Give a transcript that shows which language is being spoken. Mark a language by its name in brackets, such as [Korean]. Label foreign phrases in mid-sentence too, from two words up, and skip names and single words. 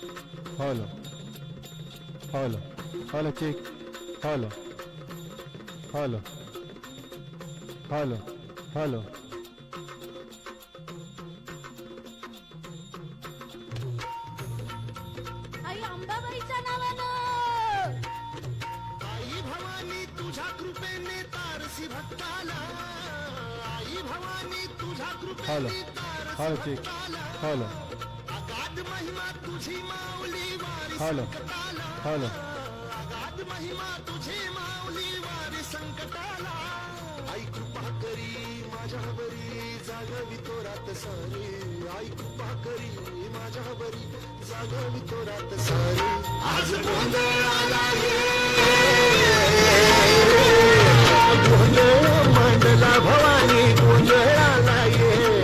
[English] Hello, hello, hello, check. Hello, hello, hello, hello. [Marathi] आई अंबाबाईच्या नावानं. आई भवानी तुझ्या कृपेने तारसी भक्ताला. आई भवानी तुझ्या [English] Hello, [Marathi] कृपेने तारसी [English] hello, check. [Marathi] भक्ताला. [English] Hello, [Marathi] अगाध महिमा तुझी माऊली वारी [English] Hello, [Marathi] संकटाला. [English] hello. [Marathi] अगाध महिमा तुझी माऊली वारी संकटाला. आई कृपा करी माझ्यावरी जागवी तो रात सारी. आई कृपा करी माझ्यावरी जागवी तो रात सारी. आज गोंधळ आला गोंधळ मांडला भवानी, गोंधळ आला ये.